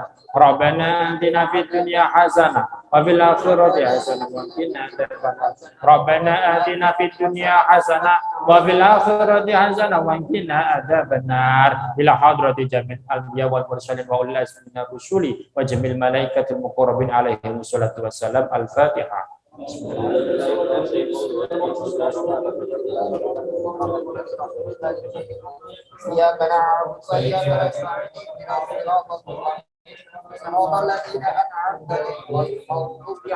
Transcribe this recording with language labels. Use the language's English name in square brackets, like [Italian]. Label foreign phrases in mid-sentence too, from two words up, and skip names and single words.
[Arabic] ربنا آتنا في الدنيا حسنة وفي الآخرة حسنة وقنا عذاب النار. ربنا آتنا في الدنيا حسنة وفي الآخرة حسنة وقنا عذاب النار. إلى حضرة جميع الأنبياء والمرسلين وأولي العزم من الرسل وجميع الملائكة المقربين عليهم الصلاة والسلام. Al-Fatihah. إياك نعبد وإياك نستعين اهدنا الصراط المستقيم صراط الذين أنعمت عليهم غير المغضوب عليهم.